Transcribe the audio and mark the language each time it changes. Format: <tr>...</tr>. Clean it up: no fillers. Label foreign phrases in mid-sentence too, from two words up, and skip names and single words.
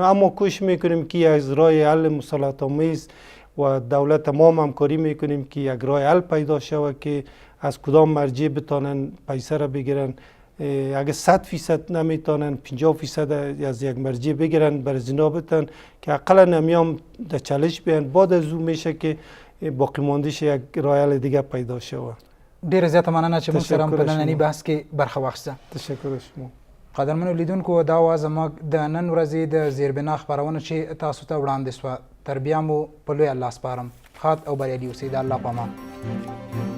<fa>اما کوشش میکنیم که از راه حل مصالحت آمیز و دولت تمام همکاری میکنیم که یک راه حل پیدا شود که از کدام مرجع بتانن پیسه را بگیرن. اگه 100% نمیتونن 50% از یک مرجع بگیرن بر زینا بتن که اقلا نمیام در چالش بیان، بعد از او میشه که باقی ماندیش یک راه حل دیگه پیدا شود.</fa> <ps>ډیره زیاته مننه چې موږ سره هم په ننني بحث کې برخه واخیسته.</ps> <fa>تشکر شما.</fa> <ps>قدرمنو لیدونکو، دا وه زموږ د نن ورځې د زیربنا خپرونه چې تاسو ته وړاندې سوه. تر بیا مو په لوی الله سپارم. ښاد او بریالي اوسئ. د الله په امان.</ps>